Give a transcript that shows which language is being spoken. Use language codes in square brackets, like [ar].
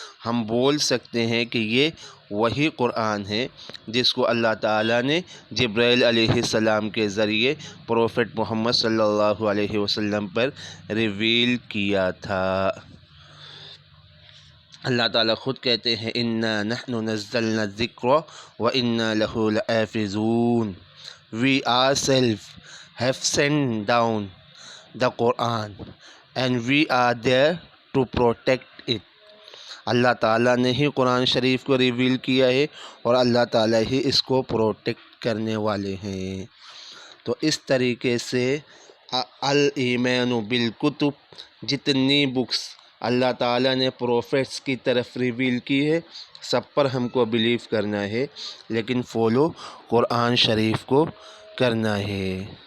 [ur] ہم بول سکتے ہیں کہ یہ وہی قرآن ہے جس کو اللہ تعالیٰ نے جبرائیل علیہ السلام کے ذریعے پروفٹ محمد صلی اللہ علیہ وسلم پر ریویل کیا تھا۔ اللہ تعالیٰ خود کہتے ہیں [ar] اِنَّا نَحْنُ نَزَّلْنَا الذِّكْرَ وَإِنَّا لَهُ لَحَافِظُونَ. [en] We ourselves have sent down the Quran and we are there to protect it. [ur] اللہ تعالیٰ نے ہی قرآن شریف کو ریویل کیا ہے اور اللہ تعالیٰ ہی اس کو پروٹیکٹ کرنے والے ہیں۔ تو اس طریقے سے الایمان بالکتب، جتنی بکس اللہ تعالیٰ نے پروفیٹس کی طرف ریویل کی ہے سب پر ہم کو بلیو کرنا ہے، لیکن فالو قرآن شریف کو کرنا ہے۔